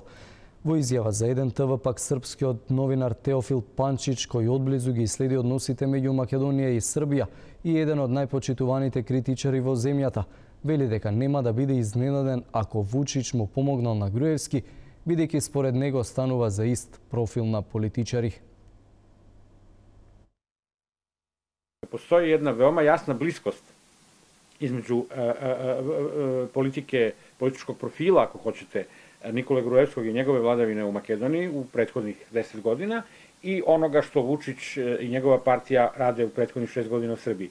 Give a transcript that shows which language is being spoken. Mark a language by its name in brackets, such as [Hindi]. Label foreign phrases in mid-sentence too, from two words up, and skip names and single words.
[Macedonian] Во изјава за 1 ТВ пак српскиот новинар Теофил Панчич, кој одблизу ги следи односите меѓу Македонија и Србија и еден од најпочитуваните критичари во земјата, вели дека нема да биде изненаден ако Вучич му помогнал на Груевски, бидејќи според него станува за ист профил на политичари. [Serbian] Постоji jedna veoma jasna bliskost između političkog profila, ako hoćete, Nikole Gruevskog i njegove vladavine u Makedoniji u prethodnih 10 godina i onoga što Vučić i njegova partija rade u prethodnih 6 godina u Srbiji.